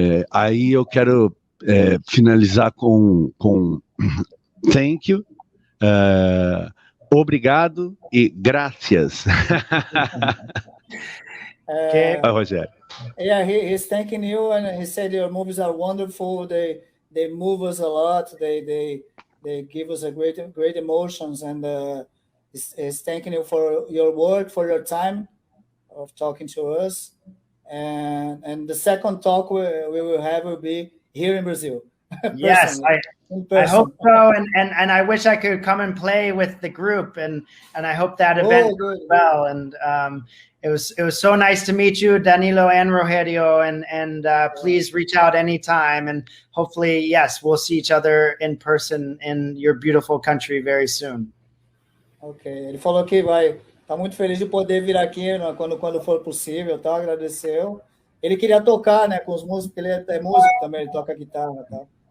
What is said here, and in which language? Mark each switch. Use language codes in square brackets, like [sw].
[pt] Aí eu quero finalizar com thank you, obrigado e gracias. Rogério. [en] Yeah, he's thanking you, and he said your movies are wonderful. They move us a lot. They give us a great emotions, and he's thanking you for your work, for your time of talking to us. And the second talk we will have will be here in Brazil. Yes, I hope so, and I wish I could come and play with the group, and I hope that event goes well. And it was so nice to meet you, Danilo and Rogerio, and please reach out anytime, and hopefully, yes, we'll see each other in person in your beautiful country very soon. [pt] Okay, ele falou que tá muito feliz de poder vir aqui, né, quando for possível, tá? Agradeceu. Ele queria tocar, né, com os músicos, ele é músico também, ele toca guitarra, tá?